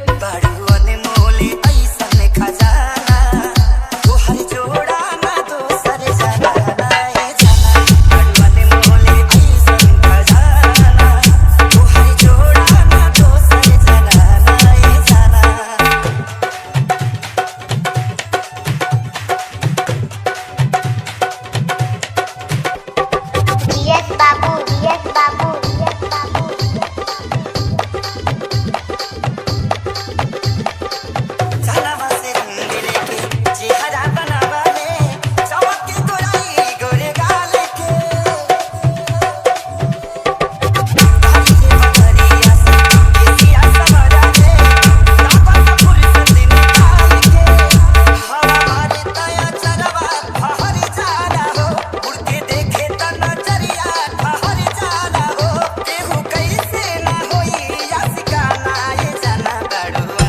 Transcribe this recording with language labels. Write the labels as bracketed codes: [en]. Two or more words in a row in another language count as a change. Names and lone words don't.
[bho] ऐसन खजाना तुहर जोड़ा ना दोसर जनाना ए जाना बड़ू अनमोल ऐसन खजाना तुहर जोड़ा ना दोसर जनाना ए जाना। [en] Yes babu, yes babu, yes babu. [bho] चलवा से रंग लेके चेहरा बनावा ले चमक के गोराई गोरे गाल के भारी से बदरिया से केसिया समरा ले लापा सा फुर्सत निकाल के हवा मारे तया चरवा ठहर जाला हो उड़ के देखे त नजरिया ठहर जाला हो केहू कैसे ना होई यासिकाना ए जाना बड़ू